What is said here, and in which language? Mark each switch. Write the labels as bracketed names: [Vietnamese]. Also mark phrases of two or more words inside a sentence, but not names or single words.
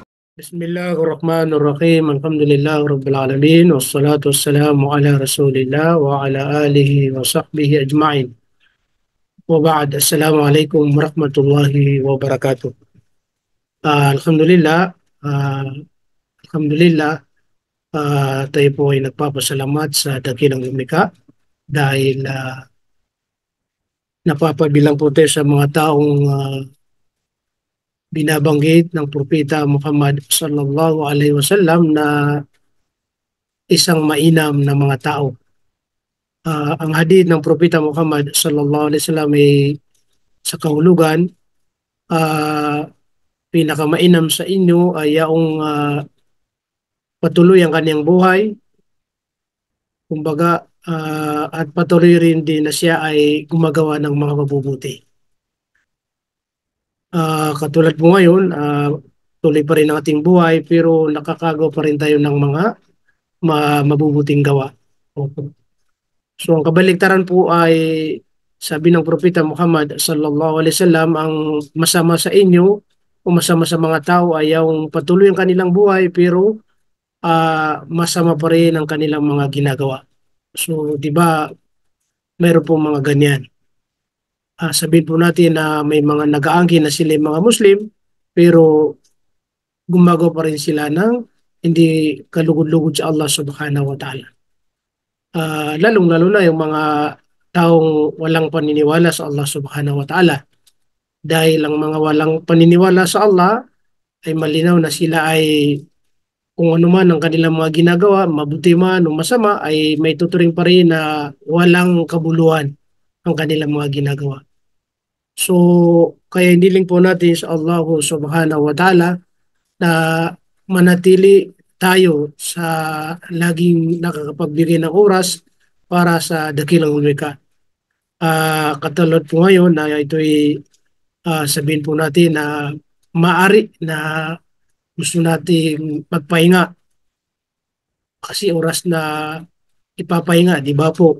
[Arabic] بسم الله الرحمن الرحيم. الحمد لله رب العالمين. والصلاة والسلام على رسول الله وعلى آله وصحبه أجمعين. وبعد. السلام عليكم ورحمة الله وبركاته. الحمد لله، ah، الحمد لله, [Filipino] tayo po ay nagpapasalamat sa dakilang lumikha dahil napapabilang po tayo sa mga taong binabanggit ng Propeta Muhammad [Arabic] صلى الله عليه وسلم [Filipino] na isang mainam na mga tao. Ang hadith ng Propeta Muhammad [Arabic] صلى الله عليه وسلم [Filipino] ay sa kahulugan, ah, pinakamainam sa inyo ay yaong patuloy ang kanyang buhay, kumbaga, at patuloy rin din na siya ay gumagawa ng mga mabubuti. Katulad po ngayon, tuloy pa rin ang ating buhay pero nakakagawa pa rin tayo ng mga mabubuting gawa. Opo. So ang kabaligtaran po ay sabi ng Propeta Muhammad [Arabic] صلى الله عليه وسلم, [Filipino] ang masama sa inyo o masama sa mga tao ay yung patuloy ang kanilang buhay pero masama pa rin ang kanilang mga ginagawa. So, di ba, mayroon po mga ganyan. Sabihin po natin na may mga nag-aangkin na sila yung mga Muslim pero gumagawa pa rin sila ng hindi kalugod-lugod sa Allah [Arabic] سبحانه وتعالى. [Filipino] Lalong-lalo na yung mga taong walang paniniwala sa Allah [Arabic] سبحانه وتعالى. [Filipino] Dahil ang mga walang paniniwala sa Allah ay malinaw na sila ay kung ano man ang kanilang mga ginagawa, mabuti man o masama, ay may tuturing pa rin na walang kabuluhan ang kanilang mga ginagawa. So, kaya hiniling po natin sa Allah [Arabic] سبحانه وتعالى [Filipino] na manatili tayo sa laging nakakapagbigay ng oras para sa dakilang lumikha. Katulad po ngayon na ito'y sabihin po natin na maari na gusto nating magpahinga kasi oras na ipapahinga, di ba po?